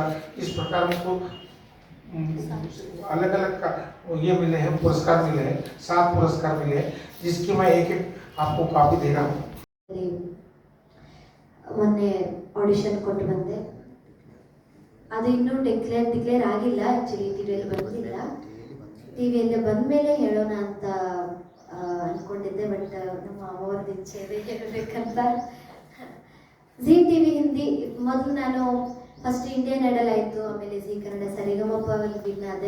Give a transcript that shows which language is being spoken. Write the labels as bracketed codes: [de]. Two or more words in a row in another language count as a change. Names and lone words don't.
[hi] इस प्रकार हमको अलग अलग का ये मिले हैं, पुरस्कार मिले हैं. 7 पुरस्कार मिले हैं, जिसकी मैं एक आपको कॉपी दे रहा हूँ. [kn] ಮೊನ್ನೆ ಆಡಿಷನ್ ಕೊಟ್ಟು ಬಂದೆ. ಅದು ಇನ್ನೂ ಡಿಕ್ಲೇರ್ ಆಗಿಲ್ಲ. ಆ್ಯಕ್ಚುಲಿ ಟಿವಿಯಲ್ಲಿ ಬಂದಿಲ್ಲ. ಟಿವಿಯಲ್ಲಿ ಬಂದ ಮೇಲೆ ಹೇಳೋಣ ಅಂತ ಅಂದ್ಕೊಂಡಿದ್ದೆ. ಬಟ್ ನಮ್ಮ ಅವರದ್ದು ಇಚ್ಛೆ ಇದೆ ಹೇಳಬೇಕಂತ. ಜಿ ಟಿವಿ ಹಿಂದಿ ಮೊದಲು ನಾನು ಫಸ್ಟ್ ಇಂಡಿಯನ್ ಐಡಲ್ ಆಯಿತು, ಆಮೇಲೆ ಜಿ ಕನ್ನಡ ಸರಿಗಮಪ ವಿನ್ ಆದೆ.